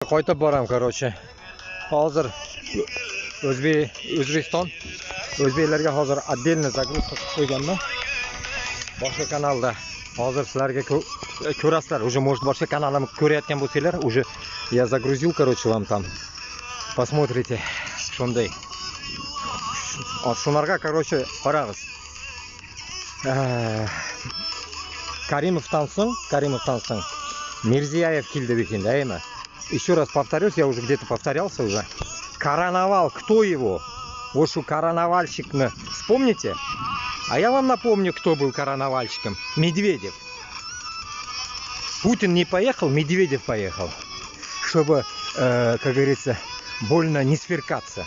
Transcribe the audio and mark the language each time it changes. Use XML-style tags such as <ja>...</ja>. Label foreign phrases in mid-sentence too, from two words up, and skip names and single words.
<uz>Qaytib boram, короче. Hozir O'zbekiston o'zbeklarga hozir</uz> <ru>отдельно загрузка</ru> <uz>qilib qo'yganman. Boshqa kanalda hozir sizlarga ko'rasizlar.</uz> <ru>Уже может</ru> <uz>boshqa kanalimni ko'rayotgan bo'lsanglar,</uz> <ru>уже я загрузил, короче, вам там. Посмотрите,</ru> <uz>shunday. Shunlarga, короче, qarag'iz. Karimovdan so'ng Mirziyayev keldi ekan, ayma.</uz> <ru>Еще раз повторюсь, я уже где-то повторялся уже. Короновал, кто его? Вот что короновальщик, вспомните? А я вам напомню, кто был короновальщиком. Медведев. Путин не поехал, Медведев поехал. Чтобы, как говорится, больно не сверкаться.</ru>